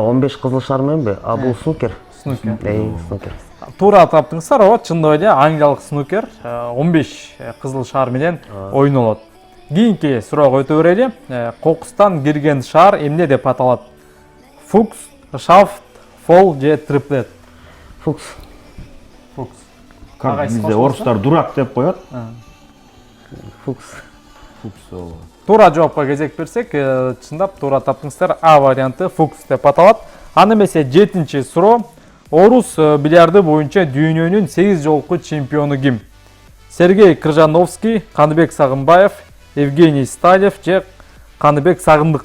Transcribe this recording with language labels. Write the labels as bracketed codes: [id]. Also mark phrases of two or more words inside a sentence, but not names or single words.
[ky] 15 кызыл шаар мененби? Бул снукер. Снукер. Снукер. Туура таптыңыздар, чындап эле англиялык снукер 15 кызыл шаар менен ойнолот. Кийинки суроого өтө берели. Кокустан кирген шаар эмне деп аталат? Фукс, шафт, фол же триплет? Фукс. Фукс. [kk] Как Ағайсыз бізде қосылса? орыстар дурак деп қояды. Фукс. Фукс ол. [ky] Туура жоопко кезек берсек, чындап туура таптыңыздар. А варианты фукс деп аталат. Аны эмесе 7-чи суроо. Орус бильярды боюнча дүйнөнүн 8 жолку чемпиону ким? Сергей Крыжановский, Каныбек Сагынбаев, Евгений Сталев же Каныбек Сагындыков.